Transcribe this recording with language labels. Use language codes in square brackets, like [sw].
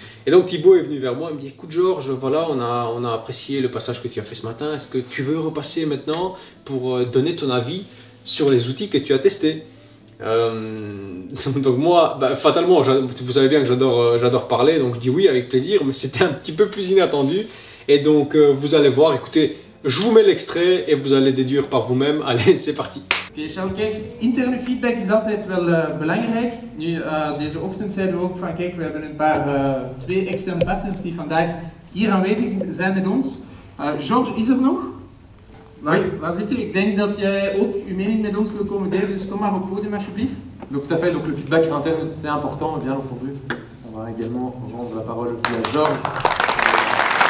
[fr] Et donc Thibaut est venu vers moi, il me dit: écoute Georges, voilà, on a apprécié le passage que tu as fait ce matin, est-ce que tu veux repasser maintenant pour donner ton avis sur les outils que tu as testés? Donc moi, bah, fatalement, vous savez bien que j'adore parler, donc je dis oui avec plaisir, mais c'était un petit peu plus inattendu. Et donc vous allez voir, écoutez, je vous mets l'extrait et vous allez déduire par vous-même. Allez, c'est parti. [nl] Charles, kijk, interne feedback is altijd wel belangrijk. Nu, deze ochtend zeiden we ook van kijk, we hebben twee externe partners die vandaag hier aanwezig zijn met ons. Georges is er nog? Waar zit je? Ik denk dat jij ook uw mening met ons wil komen delen, dus kom maar op het podium alsjeblieft. [fr] Donc tout à fait, donc le feedback interne c'est important, bien entendu. On va également rendre la parole aussi à Georges.